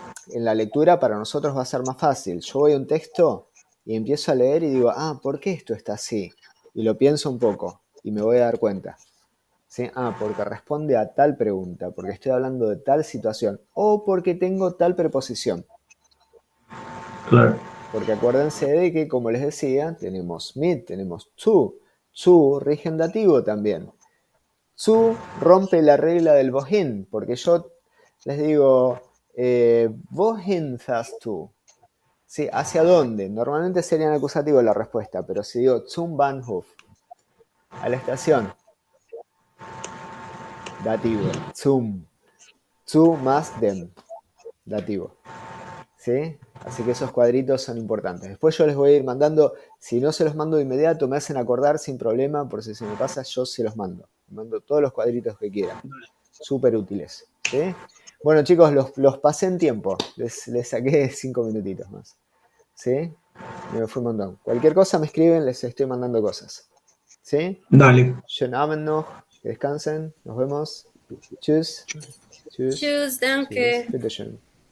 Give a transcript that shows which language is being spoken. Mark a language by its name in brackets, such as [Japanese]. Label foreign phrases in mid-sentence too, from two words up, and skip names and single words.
[Spanish] En la lectura para nosotros va a ser más fácil. Yo voy a un texto y empiezo a leer y digo, ¿por qué esto está así? Y lo pienso un poco y me voy a dar cuenta. ¿Sí? Porque responde a tal pregunta, porque estoy hablando de tal situación o porque tengo tal preposición. claro. Porque acuérdense de que, como les decía, tenemos mit, tenemos zu. Zu rige en dativo también. Zu rompe la regla del wohin, porque yo les digo, [German] wohin fährst du? [Spanish] ¿Sí? ¿Hacia dónde? Normalmente sería en acusativo la respuesta, pero si digo [German] zum Bahnhof, [Spanish] a la estación, dativo, [German] zum, zu [Spanish] más dem, dativo. ¿Sí? Así que esos cuadritos son importantes. Después yo les voy a ir mandando, si no se los mando de inmediato, me hacen acordar sin problema, por si se me pasa, yo se los mando. Mando todos los cuadritos que quieran. Súper útiles. ¿Sí? Bueno, chicos, los pasé en tiempo. Les saqué 5 minutitos más. ¿Sí? Me fue un montón. Cualquier cosa me escriben, les estoy mandando cosas. ¿Sí? Dale. [German] Schönen Abend noch. [Spanish] Que descansen. Nos vemos. [German] Tschüss. Tschüss. Tschüss, danke. Tschüss. Bitteschön.